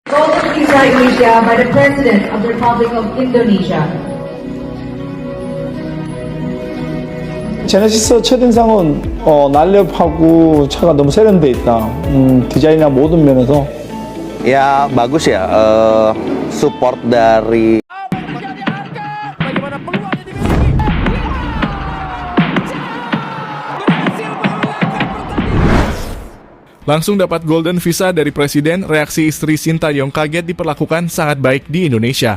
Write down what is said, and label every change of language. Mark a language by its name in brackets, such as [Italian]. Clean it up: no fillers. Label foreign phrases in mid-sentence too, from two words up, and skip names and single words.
[English] Golden Visa Indonesia by the President of the Republic of Indonesia. [Korean] 제네시스 첫인상은 날렵하고 차가 너무 세련돼 있다. 디자인이나 모든 면에서 [Indonesian] Ya bagus ya, support dari Langsung dapat Golden Visa dari Presiden, reaksi istri Sintayong kaget diperlakukan sangat baik di Indonesia.